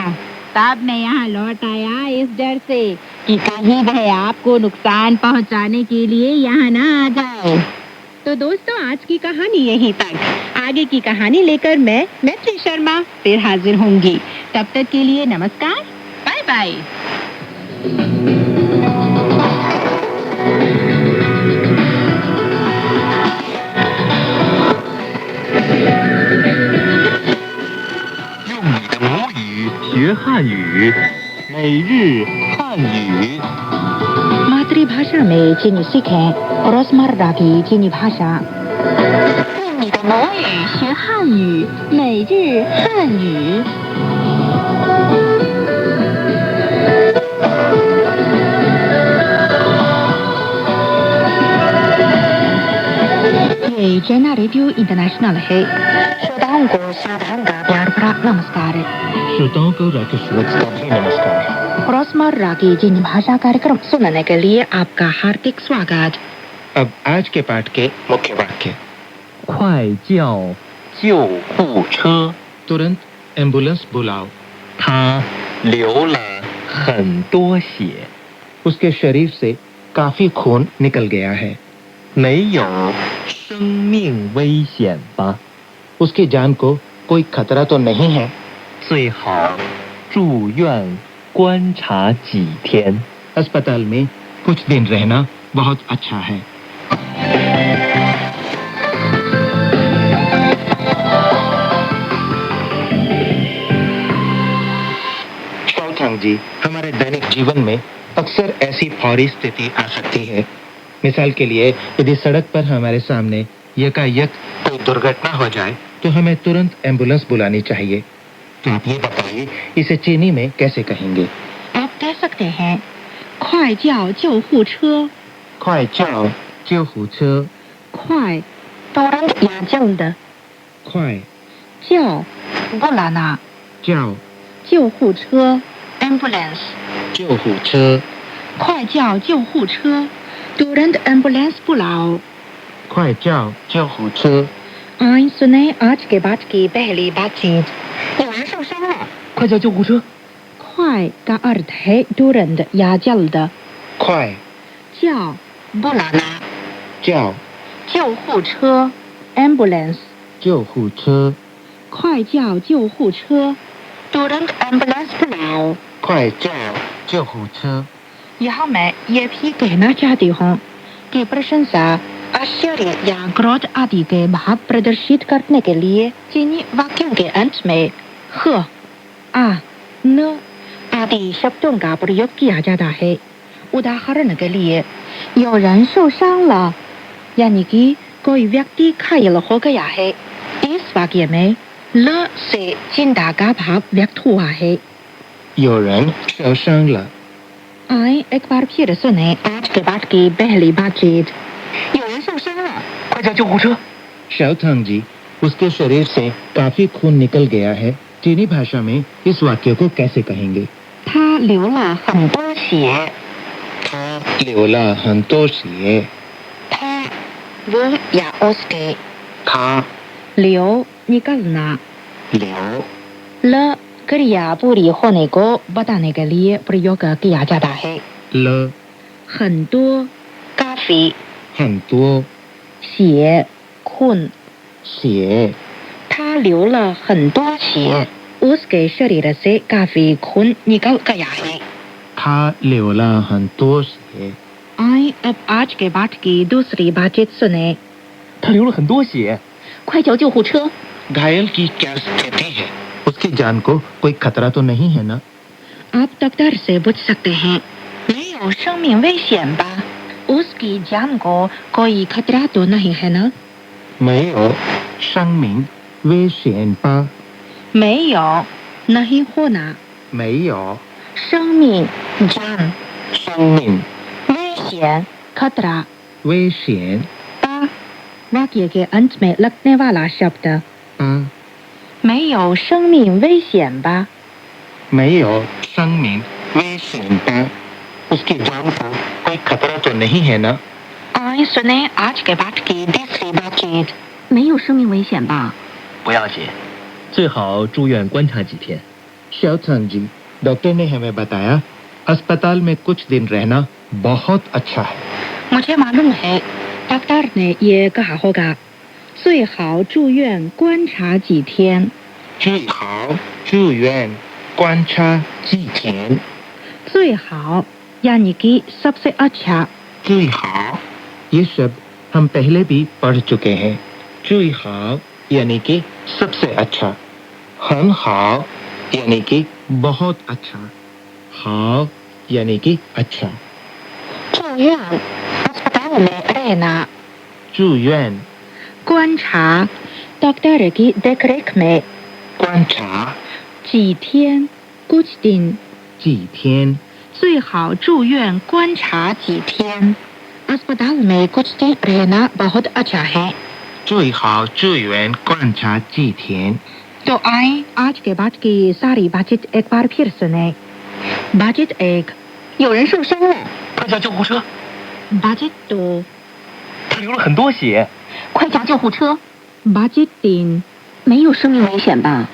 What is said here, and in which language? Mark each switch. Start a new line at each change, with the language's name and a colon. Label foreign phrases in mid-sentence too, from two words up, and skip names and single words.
Hindi: तब मैं यहाँ लौट आया इस डर से कि कहीं वह आपको नुकसान पहुंचाने के लिए यहाँ ना आ जाए। तो दोस्तों, आज की कहानी यहीं तक। आगे की कहानी लेकर मैं मैत्री शर्मा फिर हाजिर होंगी। तब तक के लिए नमस्कार, बाय बाय।
Chinese: 学汉语，每日汉语。
Hindi: मातृभाषा में चीनी सीखें रोजमर्रा की चीनी भाषा।
Chinese: 用你的母语学汉语，每日汉语。
Hindi: ये चैना रेडियो इंटरनेशनल है। श्रोताओं को साधारण का प्यार भरा नमस्कार। श्रोताओं को राकेश वत्स का भी नमस्कार। रोजमर्रा की चीनी भाषा कार्यक्रम सुनने के लिए आपका हार्दिक स्वागत। अब आज के पाठ के मुख्य वाक्य।
Chinese: 快叫救护车，
Hindi: तुरंत एम्बुलेंस बुलाओ।
Chinese: 他流了很多血，
Hindi: उसके शरीर से काफी खून निकल गया है।
Chinese: 没有生命危险吧？
Hindi: उसकी जान को कोई खतरा तो नहीं है।
Chinese: 最好住院观察几天，
Hindi: अस्पताल में कुछ दिन रहना बहुत अच्छा है। शाओथांग जी, हमारे दैनिक जीवन में अक्सर ऐसी फौरी स्थिति आ सकती है। मिसाल के लिए, यदि सड़क पर हमारे सामने यकायक कोई दुर्घटना हो जाए तो हमें तुरंत एम्बुलेंस बुलानी चाहिए। तो आप ये बताइए, इसे चीनी में कैसे कहेंगे? आप कह सकते हैं
Chinese: 快叫救护车। 快叫救护车，
Hindi: 快 तुरंत या जल्द,
Chinese: 快
Hindi: 叫 बुलाना,
Chinese: 叫
Hindi: 救护车 एम्बुलेंस,
Chinese: 救护车，快叫救护车
Hindi: तुरंत एम्बुलेंस बुलाओ,
Chinese: 快快叫救护车！
Hindi: आइए सुने आज के बाद की पहली बातचीत।
Chinese: 有人受伤了，快叫救护车！
Hindi: 快 का अर्थ है तुरंत या जल्द।
Chinese: 快叫
Hindi: बुलाना,
Chinese: 叫救护车，
Hindi: एम्बुलेंस।
Chinese: 救护车！快叫救护车。
Hindi: तुरंत एम्बुलेंस बुलाओ।
Chinese: 快叫救护车！
Hindi: यहाँ मैं ये भी कहना चाहती हूँ कि प्रशंसा, आश्चर्य या क्रोध आदि के भाव प्रदर्शित करने के लिए चीनी वाक्यों के अंत में ह, आ, न आदि शब्दों का प्रयोग किया जाता है। उदाहरण के लिए
Chinese: 有人受伤了
Hindi: यानी कि कोई व्यक्ति घायल हो गया है। इस वाक्य में ल से चिंता का भाव व्यक्त हुआ है।
Chinese: 有人受伤了，
Hindi: आए एक बार फिर सुने आज के बाद की पहली बातचीत।
Chinese: 有人受伤了，快叫救护车！
Hindi: शाओथांग जी, उसके शरीर से काफी खून निकल गया है। चीनी भाषा में इस वाक्य को कैसे कहेंगे?
Chinese: 他流了很多血，他流了很多血。
Hindi: 他 वो या उसके
Chinese: 他
Hindi: लियो निकलना।
Chinese: 流
Hindi: ल क्रिया पूरी होने को बताने के लिए प्रयोग किया जाता है।
Chinese: 了很多
Hindi: काफी
Chinese: 很多
Hindi: 血 खून।
Chinese: 血。他流了很多血，
Hindi: उसके शरीर से काफी खून निकल गया है।
Chinese: 他流了很多血。
Hindi: आए अब आज के बाद की दूसरी बातचीत सुने।
Chinese: 他流了很多血。快叫救护车！
Hindi: घायल की क्या स्थिति है? उसकी जान को कोई खतरा तो नहीं है ना? आप डॉक्टर से पूछ सकते हैं,
Chinese: 没有生命危险吧?
Hindi: उसकी जान को कोई खतरा तो नहीं है ना?
Chinese: 没有生命危险吧？
Hindi: 没有 नहीं होना।
Chinese: 没有
Hindi: 生命 जान
Chinese: 生命
Hindi: 危险 खतरा
Chinese: 危险
Hindi: 吧 वाक्य के अंत में लगने वाला शब्द
Chinese: 吧？没有生命危险吧? 没有生命危险吧
Hindi: ？उसकी जान को कोई खतरा तो नहीं है ना? आइए सुने आज के बाद की तीसरी बातचीत।
Chinese: 没有生命危险吧？不要紧，最好住院观察几天。
Hindi: शाओथांग जी, डॉक्टर ने हमें बताया अस्पताल में कुछ दिन रहना बहुत अच्छा है। मुझे मालूम है डॉक्टर ने ये कहा होगा,
Chinese: 最好住院观察几天。最好住院观察几天。
Hindi: 最好 यानी कि सबसे अच्छा। 最好 ये शब्द हम पहले भी पढ़ चुके हैं। 最好 यानी कि सबसे अच्छा। 很好 यानी कि बहुत अच्छा। 好 यानी कि अच्छा। 住院 अस्पताल में रहना,
Chinese: 住院
Hindi: 观察 डॉक्टर की देखरेख में।
Chinese: 观察
Hindi: 几天 कुछ दिन।
Chinese: 几天最好住院观察几天।
Hindi: अस्पताल में कुछ दिन रहना बहुत अच्छा है।
Chinese: 最好住院观察几天。
Hindi: तो आए आज के बाद की सारी बातचीत एक बार फिर सुने। बातचीत एक,
Chinese: 有人受伤了，快叫救护车！
Hindi: बातचीत दो,
Chinese: 他流了很多血。快叫救护车！
Hindi: बातचीत तीन,
Chinese: 没有生命危险吧？